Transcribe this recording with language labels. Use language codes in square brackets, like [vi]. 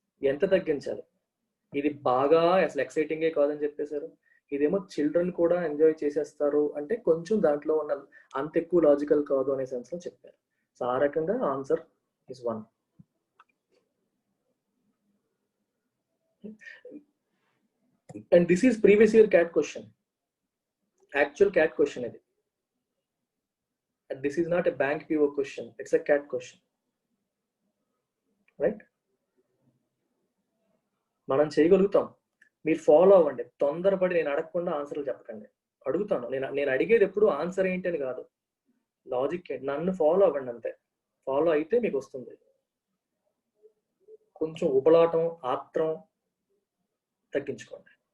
[te] ఎంత తగ్గించాలి? ఇది బాగా అసలు ఎక్సైటింగే కాదని చెప్పేశారు, ఇదేమో చిల్డ్రన్ కూడా ఎంజాయ్ చేసేస్తారు అంటే కొంచెం దాంట్లో ఉన్న అంత ఎక్కువ లాజికల్ కాదు అనే సెన్స్ లో చెప్పారు. సో ఆ రకంగా answer is 1. [en] And this is previous year CAT question, actual CAT question ఇది. This is not a bank PO question, it's a CAT question, right? [te] మనం చేయగలుగుతాం, మీరు ఫాలో అవ్వండి. తొందరపడి నేను అడగకుండా ఆన్సర్లు చెప్పకండి. అడుగుతాను, నేను అడిగేది ఎప్పుడు ఆన్సర్ ఏంటి అని కాదు, లాజిక్ ఏంటి, నన్ను ఫాలో అవ్వండి అంతే. ఫాలో అయితే మీకు వస్తుంది. కొంచెం ఉపలాటం ఆత్రం తగ్గించుకోండి.